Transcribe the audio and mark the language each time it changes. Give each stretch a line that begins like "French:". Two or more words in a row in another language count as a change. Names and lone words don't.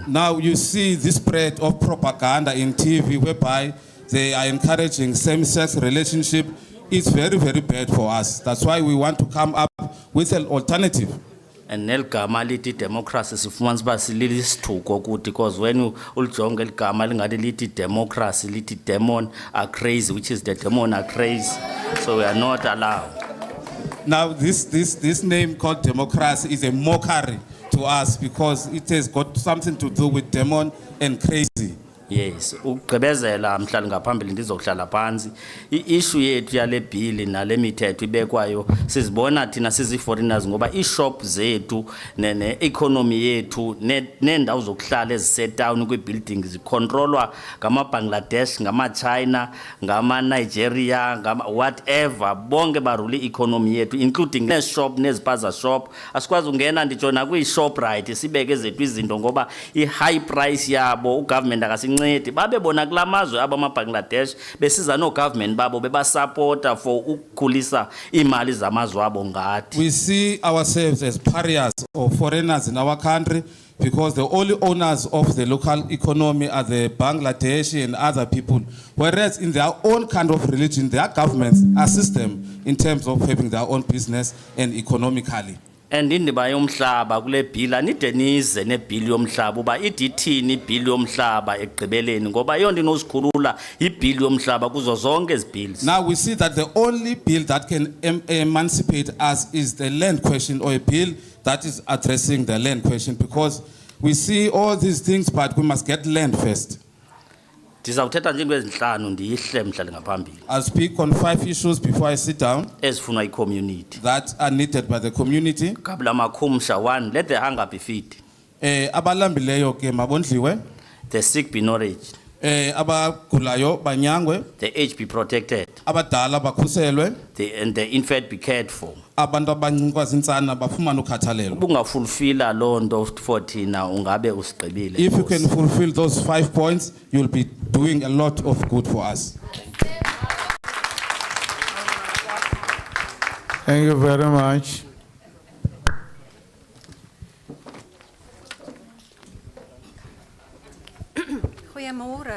English: Now you see this spread of propaganda in TV whereby they are encouraging same-sex relationship. It's very, very bad for us. That's why we want to come up with an alternative. And
Xhosa: nelgama lithi
English: democracy
Xhosa: sifumana uba silisithuko kuthi
English: because when
Xhosa: ulijonge ligama lingathi lithi
English: democracy lithi demon are crazy, which is the demon are crazy, so we are not allowed. Now this name called democracy is a mockery to us because it has got something to do with demon and crazy. Yes,
Xhosa: ugqibezela mhlali ngaphambili ndizokuhlala phansi i-issue yethu yale bill nale mithetho ibekwayo sizibona thina sizi-foreigners ngoba ii-shop zethu ne-economy yethu neendawo zokuhlala ezisetown kwi-building zicontrolwa ngama-Bangladesh, ngama-China, ngama-Nigeria, whatever bonke barule i-economy yethu including nee-shop nezipaza shop. Asikwazi ungena nditsho nakwi-Shoprite sibeke zethu izinto ngoba i-high price yabo ugovernment akasincedi babe bona kulamazwe abama-Bangladesh besiza no-government babo bebasupporta for ukukhulisa imali zamazwe abo ngathi.
English: We see ourselves as pariahs or foreigners in our country because the only owners of the local economy are the Bangladeshi and other people, whereas in their own kind of religion their governments assist them in terms of having their own business and economically.
Xhosa: And indaba yomhlaba kule bill anide nize nebill yomhlaba uba idithini ibill yomhlaba ekugqibeleni ngoba yonke inosikhulula ibill yomhlaba kuzo zonke ezi bills.
English: Now we see that the only bill that can emancipate us is the land question, or a bill that is addressing the land question, because we see all these things but we must get land first.
Xhosa: Ndizawuthetha nje into ezinhlanu ndiyihle mhlali ngaphambili.
English: I'll speak on 5 issues before I sit down
Xhosa: Ezifunwa yi-community.
English: that are needed by the community.
Xhosa: Kabla makhumsha,
English: 1, let the hunger be fed.
Xhosa: Abalambileyo ke mabondliwe.
English: The sick be nourished.
Xhosa: Abagulayo banyangwe.
English: The aged be protected.
Xhosa: Abadala bakhuselwe.
English: And the infant be cared for.
Xhosa: Abantu abancikwa zintsana bafumana ukhathalelo. Ubungafulfilla loo nto for thina ungabe usigqibile.
English: If you can fulfill those 5 points, you'll be doing a lot of good for us. Thank you very much. Goeiemôre.